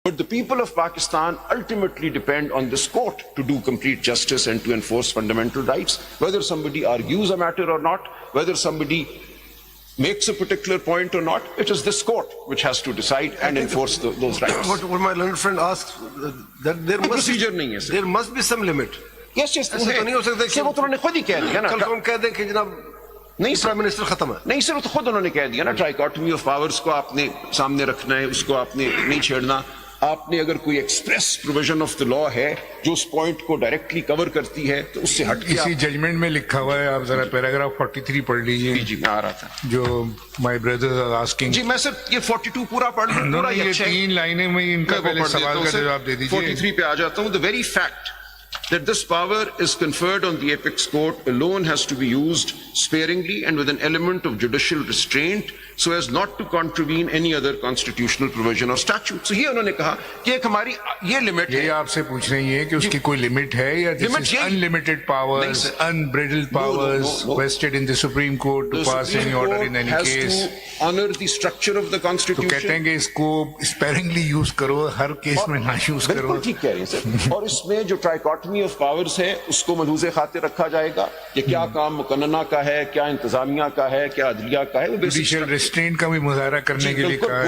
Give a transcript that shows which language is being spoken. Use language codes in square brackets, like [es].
[en] But the people of Pakistan ultimately depend on this court to do complete justice and to enforce fundamental rights. Whether somebody argues a matter or not, whether somebody makes a particular point or not, it is this court which has to decide and enforce those rights. What my learned friend asks, that there must be some limit. Yes, yes, [ur] ایسے تو نہیں ہو سکتا کہ وہ تو انہوں نے خود ہی کہہ دیا نا. کل ہم کہہ دیں کہ جناب نہیں پرائم منسٹر ختم ہے. نہیں سر، وہ تو خود انہوں نے کہہ دیا نا، ٹرائیکاٹمی آف پاورز کو آپ نے سامنے رکھنا ہے، اس کو آپ نے نہیں چھیڑنا. آپ نے اگر کوئی [en] express provision of the law [ur] ہے جو اس پوائنٹ کو ڈائریکٹلی کور کرتی ہے تو اس سے ہٹ کے اسی ججمنٹ میں لکھا ہوا ہے، آپ ذرا پیراگراف 43 پڑھ لیجیے. جی میں آ رہا تھا [en] جو my brothers are asking. [ur] جی میں صرف یہ 42 پورا پڑھ لوں. یہ 3 لائنیں میں ان کا پہلے سوال کا جواب دے دیجیے. 43 پہ آ جاتا ہوں. [en] The very fact that this power is conferred on the apex court alone has to be used sparingly and with an element of judicial restraint so as not to contravene any other constitutional provision or statute. [ur] So یہ انہوں نے کہا کہ ایک ہماری یہ limit ہے. یہ آپ سے پوچھ رہے ہیں کہ اس کی کوئی لمٹ ہے یا [en] this is unlimited powers, unbridled powers vested in the Supreme Court to pass any order in any case. honor the structure of the constitution. [ur] تو کہتے ہیں کہ اس کو sparingly یوز کرو، ہر کیس میں نہ یوز کرو. بالکل ٹھیک کہہ رہے ہیں سر. اور اس میں جو ٹرائیکاٹمی آف پاورز ہے اس کو ملحوظ خاطر رکھا جائے گا کہ کیا کام مقننہ کا ہے، کیا انتظامیہ کا ہے، کیا عدلیہ کا ہے. جوڈیشل ریسٹرینٹ کا بھی مظاہرہ کرنے کے لیے کہا ہے،